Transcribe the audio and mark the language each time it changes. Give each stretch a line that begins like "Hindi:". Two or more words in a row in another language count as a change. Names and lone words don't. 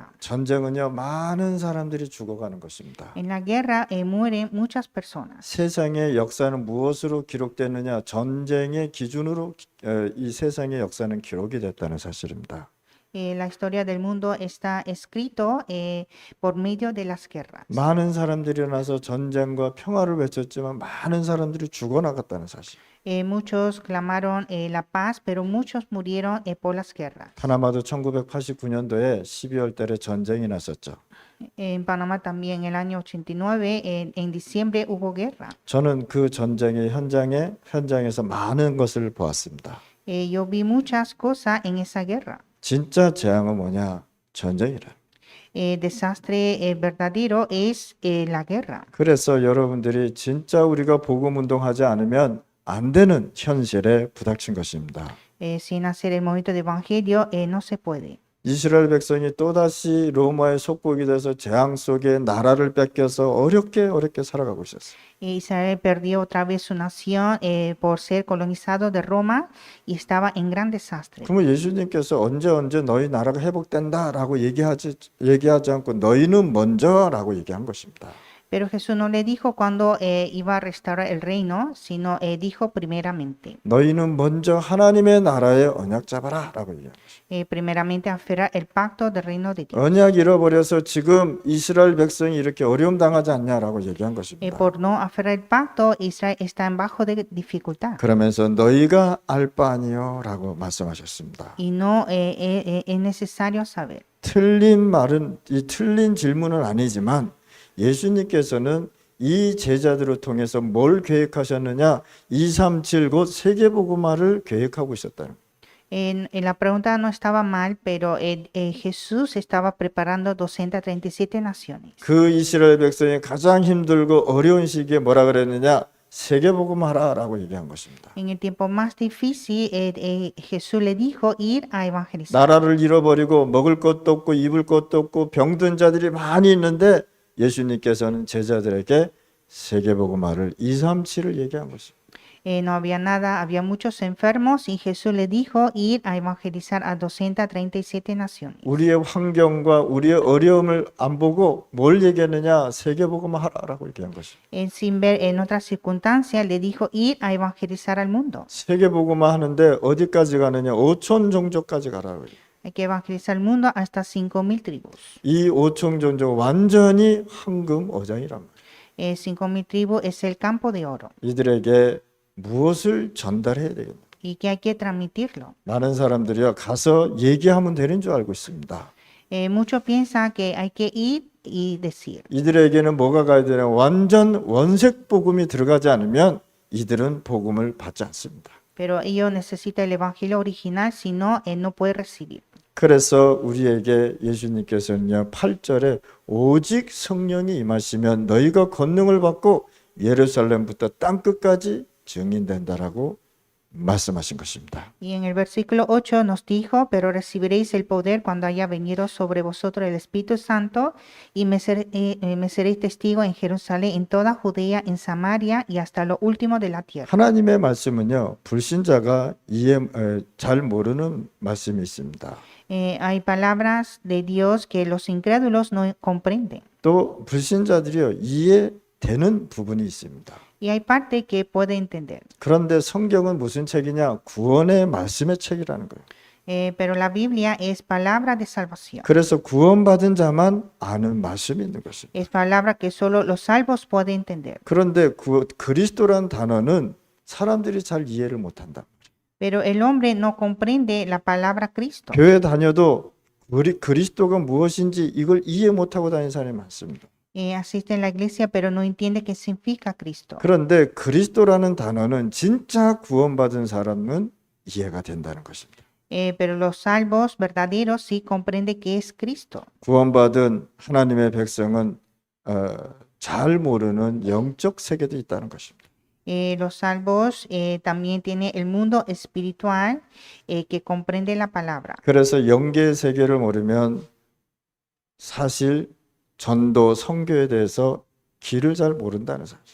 Korean: 전쟁은요, 많은 사람들이 죽어가는 것입니다.
Spanish: En la guerra mueren muchas personas.
Korean: 세상의 역사는 무엇으로 기록되느냐? 전쟁의 기준으로 이 세상의 역사는 기록이 됐다는 사실입니다.
Spanish: La historia del mundo está escrito por medio de las guerras.
Korean: 많은 사람들이 일어나서 전쟁과 평화를 외쳤지만 많은 사람들이 죽어나갔다는 사실.
Spanish: Muchos clamaron la paz, pero muchos murieron por las guerras.
Korean: 파나마도 1989년도에 12월 달에 전쟁이 났었죠.
Spanish: En Panamá también el año 89, en diciembre hubo guerra.
Korean: 저는 그 전쟁의 현장에서 많은 것을 보았습니다.
Spanish: Yo vi muchas cosas en esa guerra.
Korean: 진짜 재앙은 뭐냐? 전쟁이라.
Spanish: Desastre verdadero es la guerra.
Korean: 그래서 여러분들이 진짜 우리가 복음 운동하지 않으면 안 되는 현실에 부닥친 것입니다.
Spanish: Sin hacer el movimiento de evangelio no se puede.
Korean: 이스라엘 백성이 또다시 로마의 속국이 돼서 재앙 속에 나라를 뺏겨서 어렵게 살아가고 있었어요.
Spanish: Israel perdió otra vez su nación por ser colonizado de Roma y estaba en gran desastre.
Korean: 그러면 예수님께서 언제 너희 나라가 회복된다라고 얘기하지 않고 너희는 먼저라고 얘기한 것입니다.
Spanish: Pero Jesús no le dijo cuándo iba a restaurar el reino, sino dijo primeramente.
Korean: 너희는 먼저 하나님의 나라의 언약 잡아라 라고 얘기합니다.
Spanish: Primeramente aferrar el pacto del reino de Dios.
Korean: 언약 잃어버려서 지금 이스라엘 백성이 이렇게 어려움 당하지 않냐라고 얘기한 것입니다.
Spanish: Por no aferrar el pacto, Israel está en bajo de dificultad.
Korean: 그러면서 너희가 알 바 아니요 라고 말씀하셨습니다.
Spanish: Y no es necesario saber.
Korean: 틀린 말은 이 틀린 질문은 아니지만 예수님께서는 이 제자들을 통해서 뭘 계획하셨느냐? 237 곧 세계복음화를 계획하고 있었다는 거예요.
Spanish: En la pregunta no estaba mal, pero Jesús estaba preparando 237 naciones.
Korean: 그 이스라엘 백성이 가장 힘들고 어려운 시기에 뭐라 그랬느냐? 세계복음화라고 얘기한 것입니다.
Spanish: En el tiempo más difícil, Jesús le dijo ir a evangelizar.
Korean: 나라를 잃어버리고 먹을 것도 없고 입을 것도 없고 병든 자들이 많이 있는데 예수님께서는 제자들에게 세계복음화를 237을 얘기한 것입니다.
Spanish: No había nada, había muchos enfermos y Jesús le dijo ir a evangelizar a 237 naciones.
Korean: 우리의 환경과 우리의 어려움을 안 보고 뭘 얘기했느냐? 세계복음화하라고 얘기한 것입니다.
Spanish: Sin ver en otras circunstancias, le dijo ir a evangelizar al mundo.
Korean: 세계복음화 하는데 어디까지 가느냐? 5천 종족까지 가라고 해요.
Spanish: Hay que evangelizar al mundo hasta 5,000 tribus.
Korean: 이 5천 종족 완전히 황금 어장이란 말이에요.
Spanish: 5,000 tribus es el campo de oro.
Korean: 이들에게 무엇을 전달해야 되겠냐?
Spanish: Y que hay que transmitirlo.
Korean: 많은 사람들이요 가서 얘기하면 되는 줄 알고 있습니다.
Spanish: Muchos piensan que hay que ir y decir.
Korean: 이들에게는 뭐가 가야 되냐? 완전 원색 복음이 들어가지 않으면 이들은 복음을 받지 않습니다.
Spanish: Pero ellos necesitan el evangelio original, si no, él no puede recibir.
Korean: 그래서 우리에게 예수님께서는요 8절에 오직 성령이 임하시면 너희가 권능을 받고 예루살렘부터 땅 끝까지 증인된다라고 말씀하신 것입니다.
Spanish: Y en el versículo 8 nos dijo, pero recibiréis el poder cuando haya venido sobre vosotros el Espíritu Santo y me seréis testigos en Jerusalén, en toda Judea, en Samaria y hasta lo último de la tierra.
Korean: 하나님의 말씀은요 불신자가 잘 모르는 말씀이 있습니다.
Spanish: Hay palabras de Dios que los incrédulos no comprenden.
Korean: 또 불신자들이요 이해되는 부분이 있습니다.
Spanish: Y hay parte que puede entender.
Korean: 그런데 성경은 무슨 책이냐? 구원의 말씀의 책이라는 거예요.
Spanish: Pero la Biblia es palabra de salvación.
Korean: 그래서 구원받은 자만 아는 말씀이 있는 것입니다.
Spanish: Es palabra que solo los salvos pueden entender.
Korean: 그런데 그리스도란 단어는 사람들이 잘 이해를 못한다.
Spanish: Pero el hombre no comprende la palabra Cristo.
Korean: 교회 다녀도 그리스도가 무엇인지 이걸 이해 못하고 다니는 사람이 많습니다.
Spanish: Asiste en la iglesia, pero no entiende qué significa Cristo.
Korean: 그런데 그리스도라는 단어는 진짜 구원받은 사람은 이해가 된다는 것입니다.
Spanish: Pero los salvos verdaderos sí comprenden qué es Cristo.
Korean: 구원받은 하나님의 백성은 잘 모르는 영적 세계도 있다는 것입니다.
Spanish: Los salvos también tienen el mundo espiritual que comprende la palabra.
Korean: 그래서 영계의 세계를 모르면 사실 전도 선교에 대해서 길을 잘 모른다는 사실.